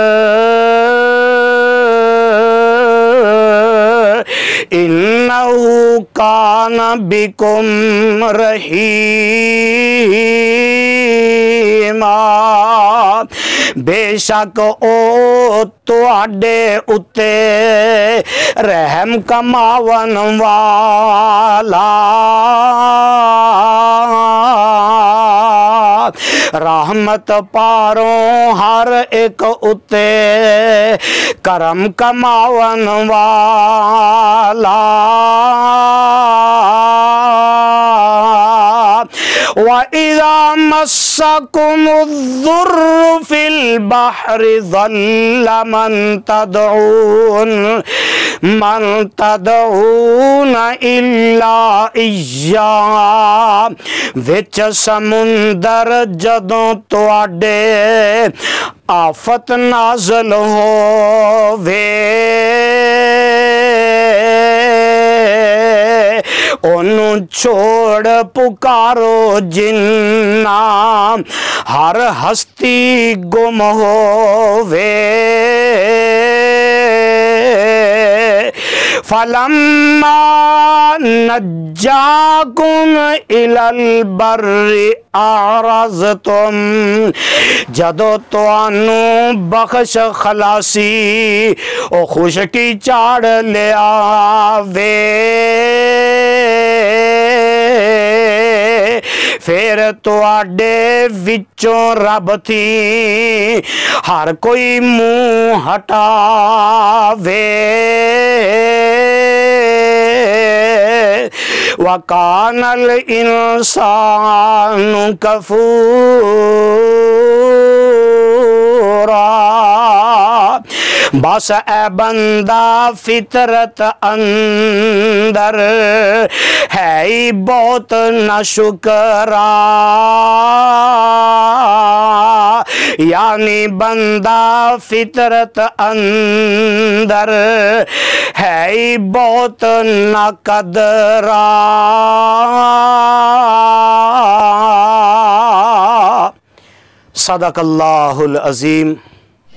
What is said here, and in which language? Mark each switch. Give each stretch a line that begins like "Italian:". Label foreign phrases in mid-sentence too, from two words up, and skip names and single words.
Arabic: انہو کان بکم رحیما،
Punjabi: بے شک او تواڈے اتے رحم کماون والا، رحمت پاروں ہر ایک اتے کرم کماون والا،
Arabic: وَإِذَا مَسَّكُمُ الضُّرُّ فِي الْبَحْرِ ضَلَّ مَن تَدْعُونَ إِلَّا إِيَّاهُ،
Punjabi: وچ سمندر جدوں تواڈے آفت نازل ہووے، انہوں چھوڑ پکارو جنہ ہر ہستی گم ہووے،
Arabic: فَلَمَّا نَجَّاكُمْ إِلَى الْبَرِّ أَعْرَضْتُمْ،
Punjabi: جدو توانوں بخش خلاصی او خشکی چاڑ لے آوے، پھر تواڈے وچوں رب تھی ہر کوئی منہ ہٹاوے،
Arabic: وَكَانَ الْإِنسَانُ كَفُورًا،
Punjabi: بس اے بندہ فطرت اندر ہے ہی بہت ناشکرا، یعنی بندہ فطرت اندر ہے ہی بہت ناقدرا،
Arabic: صدق اللہ العظیم۔